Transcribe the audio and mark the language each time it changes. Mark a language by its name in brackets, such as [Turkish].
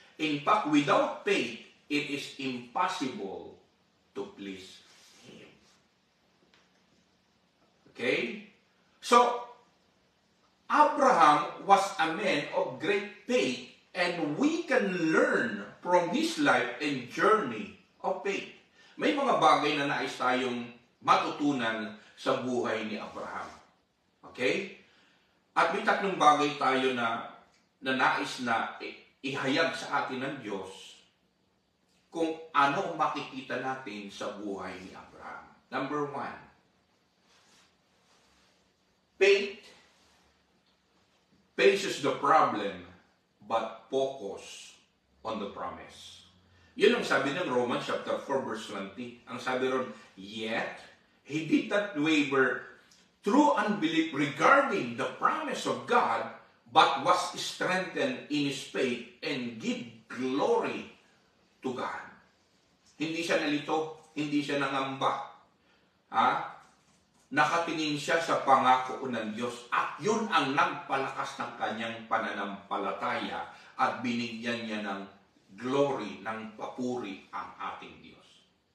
[English] In fact, without faith, it is impossible to please Him. Okay? So, Abraham was a man of great faith, and we can learn from his life and journey of faith. [Filipino] May mga bagay na nais tayong matutunan sa buhay ni Abraham. Okay? At may tatlong bagay tayo na nais na ihayag sa atin ng Diyos kung ano ang makikita natin sa buhay ni Abraham. [English] Number one, faith faces the problem but focus on the promise. [Filipino] Yun ang sabi ng Romans chapter 4 verse 20. Ang sabi ron, [English] yet he did not waver through unbelief regarding the promise of God, but was strengthened in his faith and give glory to God. [Filipino] Hindi siya nalito, hindi siya nangamba. Nakatingin siya sa pangako ng Diyos at yun ang nagpalakas ng kanyang pananampalataya at binigyan niya ng glory, ng papuri ang ating Diyos.